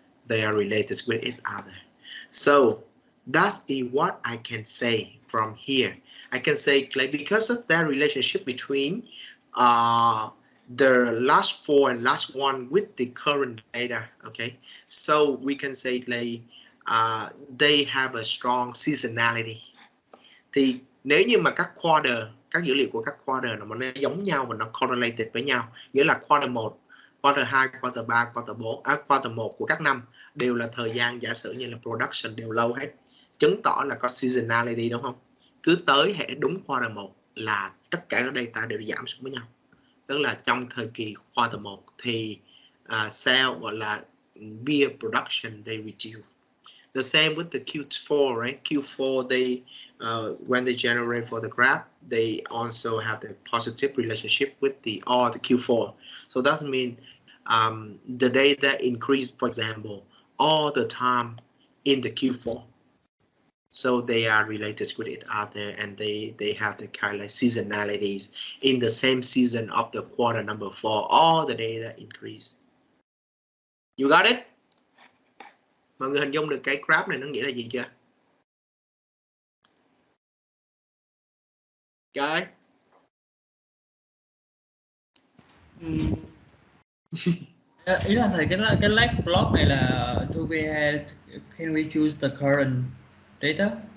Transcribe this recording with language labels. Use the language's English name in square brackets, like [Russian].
[English] They are related with each other. So that is what I can say from here. I can say like because of that relationship between the last 4 and last 1 with the current data. Okay, so we can say like they have a strong seasonality. [Vietnamese] Thì nếu như mà các quarter, các dữ liệu của các quarter mà nó giống nhau và nó correlated với nhau, nghĩa là quarter 1, quarter 2, quarter 3, quarter 4, quarter 1 của các năm đều là thời gian giả sử như là production đều lâu hết, chứng tỏ là có seasonality đúng không? Cứ tới hệ đúng quarter 1 là tất cả các data đều giảm xuống với nhau. Tức là trong thời kỳ quarter 1 thì sale gọi là beer production [English] they reduce. The same with the Q4, right? Q4 they when they generate for the graph, they also have the positive relationship with the Q4. So that means the data increase, for example, all the time in the Q4. So they are related with each other, and they have the kind of like seasonalities. In the same season of the quarter number 4, all the data increase. You got it? [Vietnamese] Mọi người hình dung được cái graph này nó nghĩa là gì chưa? Cái ý là thầy cái last block này là [English] can we choose the current data?